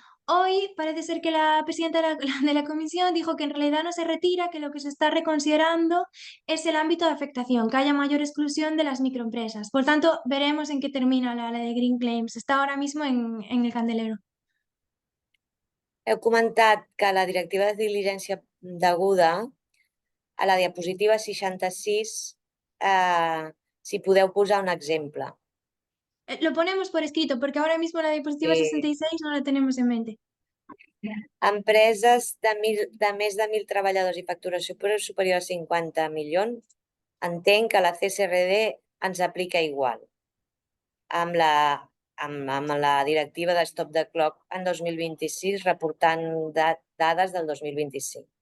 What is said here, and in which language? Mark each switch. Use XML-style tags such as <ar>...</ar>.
<es>Hoy parece ser que la presidenta de la comisión dijo que en realidad no se retira, que lo que se está reconsiderando es el ámbito de afectación, que haya mayor exclusión de las microempresas. Por tanto, veremos en qué termina la de Green Claims. Está ahora mismo en el candelero.</es> <ca>Heu comentat que la directiva de diligència deguda a la diapositiva 66, si podeu posar un exemple.</ca> <es>Lo ponemos por escrito porque ahora mismo la diapositiva Sí. 66 no la tenemos en mente.</es> <ca>Empreses de més de 1.000 treballadors i facturació superior a 50 milions, entenc que la CSRD ens aplica igual. Amb la directiva de Stop the Clock en 2026, reportant dades del 2025.</ca>